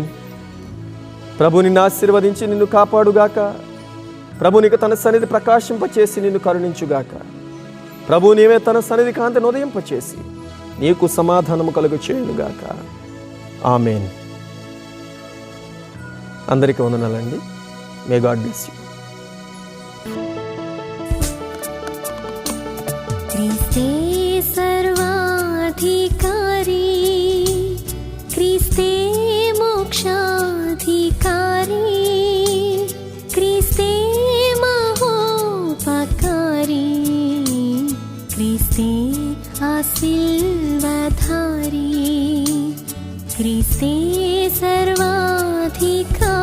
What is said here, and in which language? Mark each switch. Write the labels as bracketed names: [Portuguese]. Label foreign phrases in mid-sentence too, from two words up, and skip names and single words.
[Telugu] ప్రభు నిన్ను ఆశీర్వదించి నిన్ను కాపాడుగాక. ప్రభు నీకు తన సన్నిధి ప్రకాశింపచేసి నిన్ను కరుణించుగాక. ప్రభు నీవే తన సన్నిధి కాంతిని ఉదయింపచేసి నీకు సమాధానము కలుగు చేయునుగాక. ఆమేన్. అందరికీ వందనాలండి. [English] May God bless you. [Sanskrit] क्रिस्ते सर्वाधिकारी, क्रिस्ते मोक्षाधिकारी, क्रिस्ते महोपकारी, क्रिस्ते आशीर्वादधारी, क्रिस्ते सर्वाधिकारी.